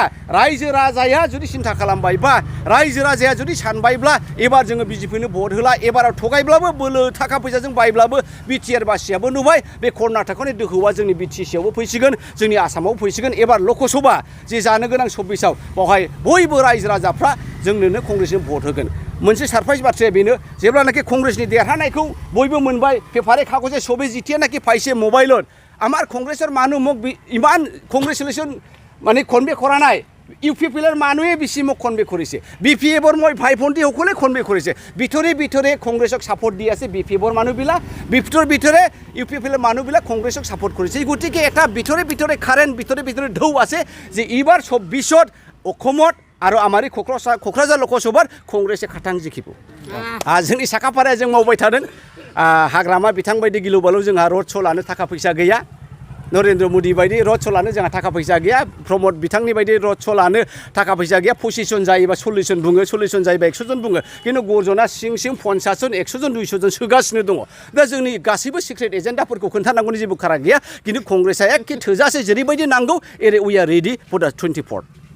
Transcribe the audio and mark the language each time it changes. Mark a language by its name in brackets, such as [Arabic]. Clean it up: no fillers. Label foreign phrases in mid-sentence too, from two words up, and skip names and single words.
[Bodo] रायजो राजाया जुदि सिन्था खालामबायबा रायजो राजाया जुदि सानबायब्ला एबार जोङो बिजेपिनो भट होला एबाराव थगायब्लाबो बोलो थाखा फैसाजों बायब्लाबो बिटिआर बासियाबो नुबाय बे कर्नाटकनि दोहौआ जोंनि बिटिसिआवबो फैसिगोन जोंनि आसामाव फैसिगोन एबार लकसभा जे जानो गोनां 24आव बावहाय बयबो रायजो राजाफ्रा जोंनोनो कंग्रेसनो भट होगोन मोनसे सारप्राइज बाथ्राया बेनो जेब्लानाखि कंग्रेसनि देरहानायखौ बयबो मोनबाय पेपारे कागजे सबे जितियानाखि पाइसे [Assamese] मोबाइলত আমার কংগ্রেসের মানুষ মোক ইমান কংগ্রেচুলেশন মানে কনভে কৰা নাই ইউপিপিএলৰ মানুহে বেছি মোক কনভে কৰিছে বিপিএফৰ মই ভাই ভণ্টি সকলে কনভে কৰিছে ভিতৰে ভিতৰে কংগ্ৰেছক সাপোর্ট দি আছে বিপিএফৰ মানুহবিলাক ভিতৰে ইউপিপিএলৰ মানুহবিলাক কংগ্ৰেছক সাপোর্ট কৰিছে গতিকে এটা ভিতৰে ভিতৰে কারেন্ট ভিতৰে ভিতৰে ঢৌ আছে যে এইবাৰ 24ত অসমত আৰু আমাৰ কক্ৰাঝাৰ লোকসভাৰ কংগ্ৰেছে খাটাং জিকিব [Bodo] जोंनि साखाफाराया जों मावबाय थादों हाग्रामा बिथां बायदि गिलु बालु जोंहा रड श' लानो थाखा फैसा गैया नरेन्द्र मोदी बायदि रड श' लानो जोंहा थाखा फैसा गैया प्रमद बिथांनि बायदि रड श' लानो थाखा फैसा गैया 25 जन जायोबा 40 जन बुङो 40 जन जायोबा 100 जन बुङो खिन्थु गर्जना सिं 50 जन 100 जन 200 जन सोगासिनो दङ दा जोंनि गासैबो सिक्रेट एजेन्डाफोरखौ खोन्थानांगौनि जेबो खारा गैया खिन्थु कंग्रेसआ एखे थोजासे जेरैबायदि नांगौ एरै [English] we are ready for the [Bodo] 24